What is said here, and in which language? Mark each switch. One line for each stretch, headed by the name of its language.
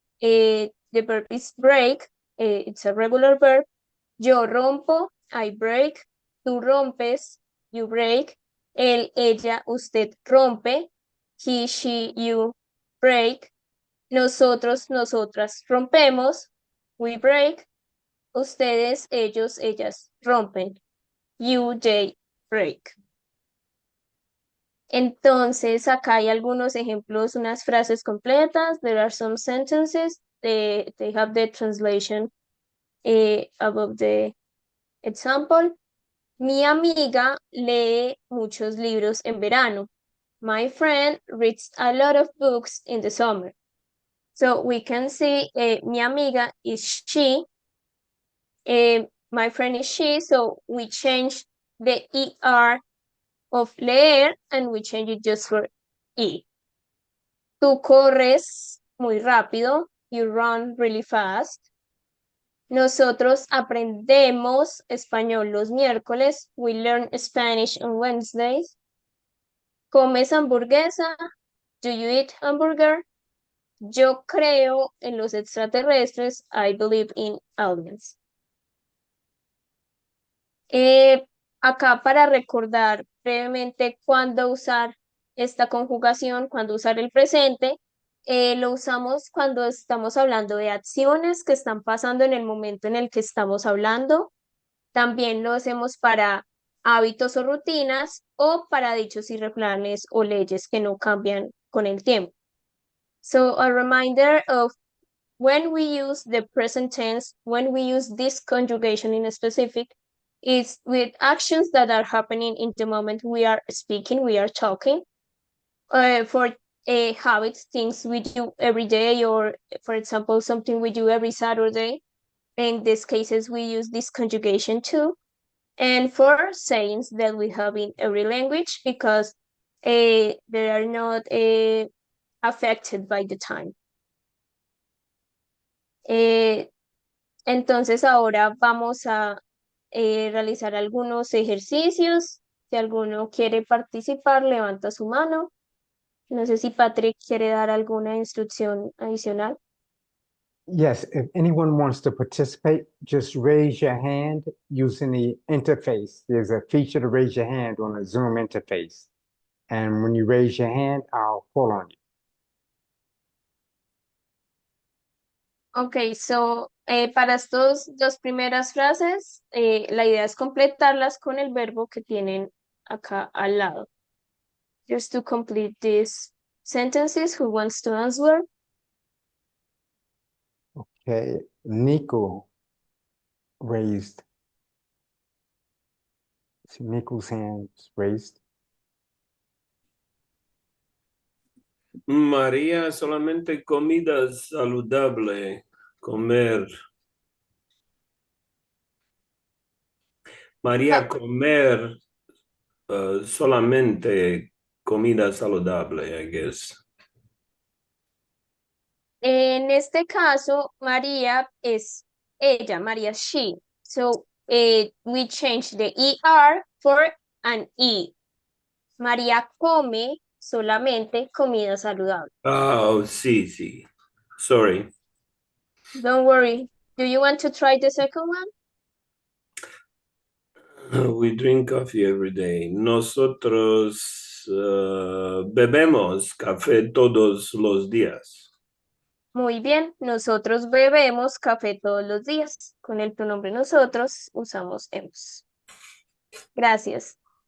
English: The verb is break, it's a regular verb.
Spanish: Yo rompo,
English: I break.
Spanish: Tú rompes,
English: you break.
Spanish: Él, ella, usted rompe.
English: He, she, you break.
Spanish: Nosotros, nosotras rompemos.
English: We break.
Spanish: Ustedes, ellos, ellas rompen.
English: You, they break.
Spanish: Entonces, acá hay algunos ejemplos, unas frases completas.
English: There are some sentences. They have the translation above the example.
Spanish: Mi amiga lee muchos libros en verano.
English: My friend reads a lot of books in the summer. So we can see
Spanish: mi amiga
English: is she. My friend is she. So we change the ER of leer and we change it just for E.
Spanish: Tú corres muy rápido.
English: You run really fast.
Spanish: Nosotros aprendemos español los miércoles.
English: We learn Spanish on Wednesdays.
Spanish: ¿Comes hamburguesa?
English: Do you eat hamburger?
Spanish: Yo creo en los extraterrestres.
English: I believe in aliens.
Spanish: Acá para recordar brevemente cuándo usar esta conjugación, cuándo usar el presente, lo usamos cuando estamos hablando de acciones que están pasando en el momento en el que estamos hablando. También lo hacemos para hábitos o rutinas o para dichos y refranes o leyes que no cambian con el tiempo.
English: So a reminder of when we use the present tense, when we use this conjugation in a specific, is with actions that are happening in the moment we are speaking, we are talking. For habits, things we do every day, or for example, something we do every Saturday. In these cases, we use this conjugation too. And for sayings that we have in every language, because they are not affected by the time.
Spanish: Entonces ahora vamos a realizar algunos ejercicios. Si alguno quiere participar, levanta su mano. No sé si Patrick quiere dar alguna instrucción adicional.
English: Yes, if anyone wants to participate, just raise your hand using the interface. There's a feature to raise your hand on the Zoom interface. And when you raise your hand, I'll call on you.
Spanish: Ok, so para estas dos primeras frases, la idea es completarlas con el verbo que tienen acá al lado.
English: Just to complete these sentences, who wants to answer? Okay, Nico raised. See Nico's hands raised.
Spanish: María, solamente comida saludable, comer. María, comer solamente comida saludable,
English: I guess.
Spanish: En este caso, María es ella, María she.
English: So we change the ER for an E.
Spanish: María come solamente comida saludable. Oh, sí, sí.
English: Sorry. Don't worry. Do you want to try the second one? We drink coffee every day.
Spanish: Nosotros bebemos café todos los días. Muy bien, nosotros bebemos café todos los días. Con el pronombre nosotros usamos hemos. Gracias.